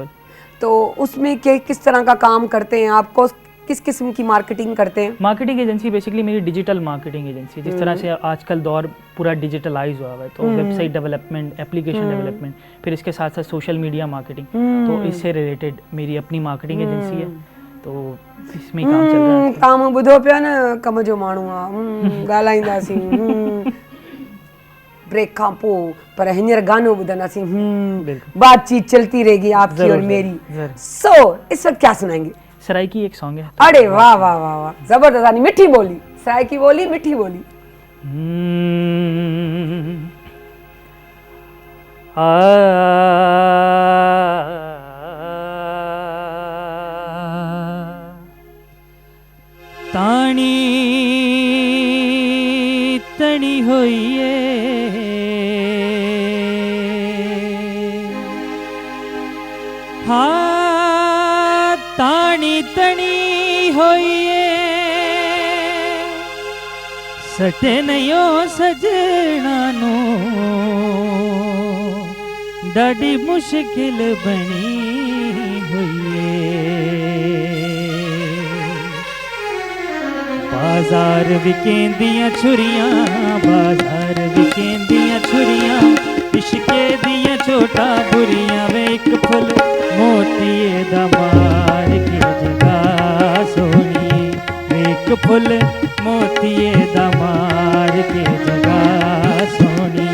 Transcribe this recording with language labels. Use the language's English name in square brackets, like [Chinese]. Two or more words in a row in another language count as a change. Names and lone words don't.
[Hindi] तो उसमें किस तरह का काम करते हैं आपको, किस किस्म की मार्केटिंग करते हैं? [English] marketing agency basically [Hindi] मेरी [English] digital marketing agency, [Hindi] जिस तरह से आजकल दौर पूरा डिजिटलाइज हुआ है, तो [English] website development, application development, [Hindi] फिर इसके साथ साथ [English] social media marketing, [Hindi] तो इससे रिलेटेड मेरी अपनी [English] marketing agency [Hindi] है, तो इसमें ही काम चल रहा है। [Sindhi] काम ॿुधो पिया न, कम जो माण्हू आहे, ॻाल्हाईंदासीं ब्रेक खां पोइ, पर हींअर गानो ॿुधंदासीं, [Hindi] बातचीत चलती रहेगी आपकी और मेरी। सो इस वक्त क्या सुनाएंगे? सराइकी एक सॉन्ग है। अरे वाह वाह वाह वाह, जबरदस्त, यानी मीठी बोली, सराइकी बोली, मीठी बोली। [Saraiki] तानी तनी होइए हाँ, तानी तनी होइए सटे नयो सजना नो डाडी मुश्किल बनी हुई। बाजार विकेंदियां छुरियां, बाजार विकेंदियां छुरियां, इश्के दियां चोटा बुरियां, वे एक फुल मोतिये दा मार के जगा सोनी, वे एक फुल मोतिये दा मार के जगा सोनी।